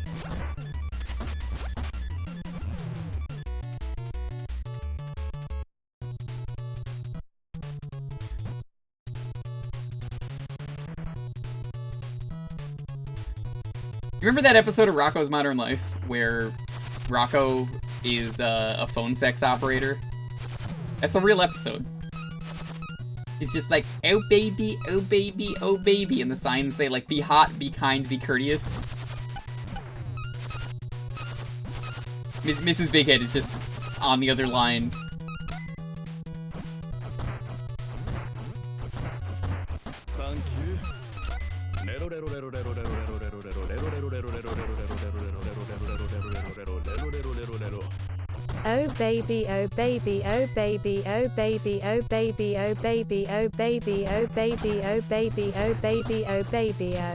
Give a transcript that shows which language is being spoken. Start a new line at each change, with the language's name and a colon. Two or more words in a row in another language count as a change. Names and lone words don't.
English: Remember that episode of Rocco's Modern Life where Rocco is a phone sex operator? That's a real episode. He's just like, oh baby, oh baby, oh baby, and the signs say like, be hot, be kind, be courteous. Mrs. Bighead is just on the other line. Oh baby, oh baby, oh baby, oh baby, oh baby, oh baby, oh baby, oh baby, oh baby, oh baby, oh baby, oh.